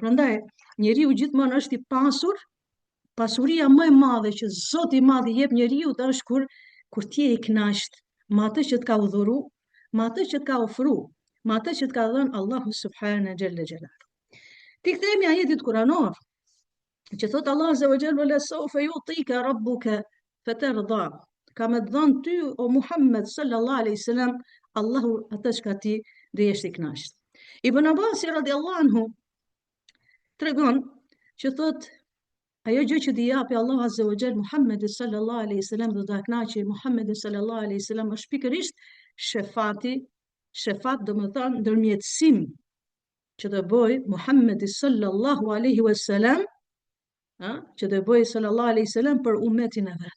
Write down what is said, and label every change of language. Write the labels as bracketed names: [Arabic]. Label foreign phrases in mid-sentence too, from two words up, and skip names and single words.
[Albanian] Prandaj njeriu gjithmonë është i pasur. Pasuria më e madhe që Zoti i Madh i jep njeriu është kur ti je i kënaqur me atë që të ka udhëruar, me atë që të ka ofruar, me atë që të ka dhënë Allahu [Arabic] سبحانه جل جلاله. [Albanian] Ti kthehemi ajetit kuranor, që thot [Arabic] الله عز وجل ولسوف يعطيك ربك فترضى. [Albanian] Ka me dhënë ty o Muhammed [Arabic] صلى الله عليه وسلم [Albanian] Allahu atë që ti do jesh i kënaqur. Ibn Abbas [Arabic] رضي الله عنه [Albanian] tregon që thot ajo gjë që t'i japi Allahu [Arabic] عز وجل [Albanian] Muhammedit [Arabic] صلى الله عليه وسلم [Albanian] do ta kënaqë Muhammedit [Arabic] صلى الله عليه وسلم [Albanian] është pikërisht shefat do të thonë ndërmjetësim që do bëj Muhammedi [Arabic] صلى الله عليه وسلم, [Albanian] që do bëj [Arabic] صلى الله عليه وسلم [Albanian] për umetin e vet.